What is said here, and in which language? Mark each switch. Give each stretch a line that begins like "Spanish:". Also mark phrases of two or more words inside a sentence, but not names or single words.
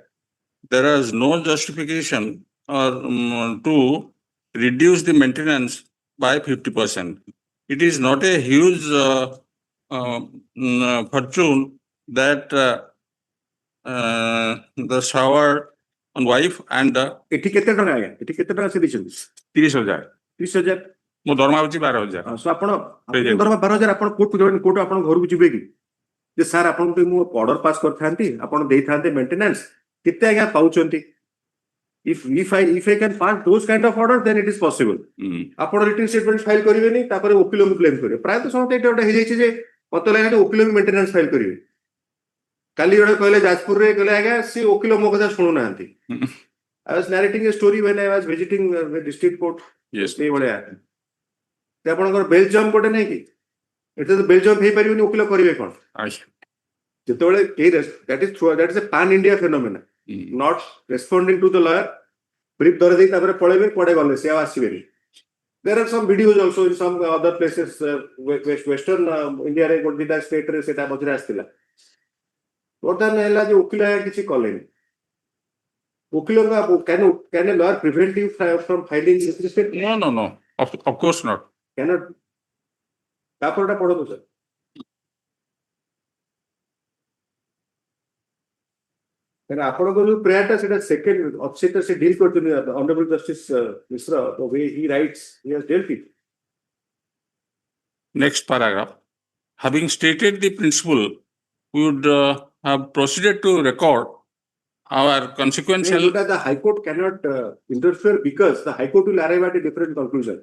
English: There is no justification to reduce the maintenance by 50%. It is not a huge fortune that the shower on wife and
Odia: ଏଠି କେତେ ଟଙ୍କା ଆଜ୍ଞା ଏଠି କେତେ ଟଙ୍କା ସେ ଦେଇଛନ୍ତି 30,000 30,000 ମୋ ଦରମା ହଉଛି 12,000 ସୋ ଆପଣ ଦରମା 12,000 ଆପଣ କୋର୍ଟ ଆପଣ ଘରକୁ ଯିବେ କି ଯେ ସାର୍ ଆପଣଙ୍କୁ ମୁଁ
English: order pass
Odia: କରିଥାନ୍ତି ଆପଣ ଦେଇଥାନ୍ତେ ମେଣ୍ଟେନାନ୍ସ କେତେ ଆଜ୍ଞା ପାଉଛନ୍ତି
English: if I can pass those kind of orders then it is possible
Odia: ଆପଣ
English: written statement file
Odia: କରିବେନି ତାପରେ ଓକିଲଙ୍କୁ ବ୍ଲେମ କରିବେ ପ୍ରାୟତଃ ସମସ୍ତେ ଏଇଟା ଗୋଟେ ହେଇଯାଇଛି ଯେ ମତେ ଲାଗେ ଓକିଲ ବି
English: maintenance file
Odia: କରିବେ କାଲି ଗୋଟେ କହିଲେ ଯାଜପୁରରେ କହିଲେ ଆଜ୍ଞା ସେ ଓକିଲ ମୋ କଥା ଶୁଣୁନାହାନ୍ତି
English: I was narrating a story when I was visiting the district court. Yes.
Odia: ସେ ଭଳିଆ ସେ ଆପଣଙ୍କର
English: bail jump
Odia: ଗୋଟେ ନାହିଁ କି ଏଠି ତ
English: bail jump
Odia: ହେଇପାରିବନି ଓକିଲ କରିବେ କ'ଣ ଯେତେବେଳେ
English: that is a pan India phenomena. Not responding to the lawyer,
Odia: brief ଧରି ଦେଇ ତାପରେ ପଳେଇବେ କୁଆଡେ ଗଲେ ସେ ଆଉ ଆସିବେନି.
English: There are some videos also in some other places western India
Odia: ରେ ଗୋଟେ ଦିଟା
English: state
Odia: ରେ ସେଟା ମଝିରେ ଆସିଥିଲା. ବର୍ତ୍ତମାନ ହେଲା ଯେ ଓକିଲ କିଛି କଲେନି.
English: ଓକିଲଙ୍କ can a lawyer prevent you from filing this state? No. Of course not. Cannot.
Odia: ତାପରଟା ପଢନ୍ତୁ sir. ଆପଣଙ୍କର ଯୋଉ ପ୍ରେୟାରଟା ସେଟା
English: second officer
Odia: ସେ ଡିଲ୍ କରୁଛନ୍ତି
English: Honourable Justice
Odia: ମିଶ୍ର
English: the way he writes he has dealt it. Next paragraph. Having stated the principle, we would have proceeded to record our consequential. The High Court cannot interfere because the High Court will arrive at a different conclusion.